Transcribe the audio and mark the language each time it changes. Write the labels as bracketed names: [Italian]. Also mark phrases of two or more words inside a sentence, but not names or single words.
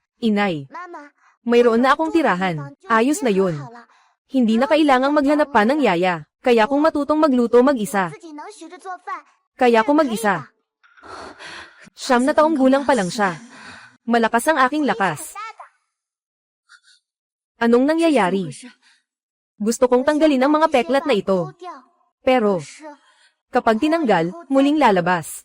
[Filipino] Inay, [Chinese] 妈妈， [Filipino] mayroon na akong tirahan. Ayos na yun. Hindi na kailangang maghanap pa ng yaya. Kaya kung matutong magluto mag-isa. [Chinese] 自己能学着做饭。 [Filipino] Kaya ko mag-isa. 9 na taong gulang pa lang siya. Malakas ang aking lakas. Anong nangyayari? Gusto kong tanggalin ang mga peklat na ito. Pero, kapag tinanggal, muling lalabas.